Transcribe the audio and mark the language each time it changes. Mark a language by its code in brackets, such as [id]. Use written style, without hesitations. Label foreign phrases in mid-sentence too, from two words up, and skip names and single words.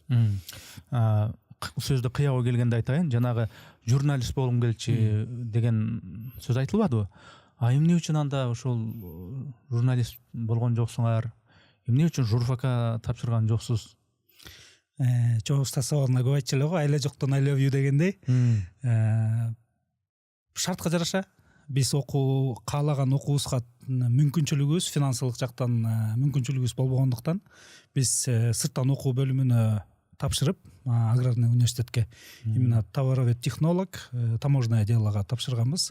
[ky] Сөздү кыябы келгенде айтайын, жанагы журналист болгум келчү деген сөз айтылбадыбы? Эмне үчүн анда ошол журналист болгон жоксуңар? Эмне үчүн журфакка тапшырган жоксуз? Чоң уста сабагына көп айтчу эле го, айла жоктон [en] I love you [ky] дегендей. Шартка жараша биз каалаган окуубузга мүмкүнчүлүгүбүз, финансылык жактан мүмкүнчүлүгүбүз болбогондуктан биз сырттан окуу бөлүмүнө тапшырып, [ru] аграрный университетке именно товаровед технолог, таможенное делога [ky] тапшырганбыз.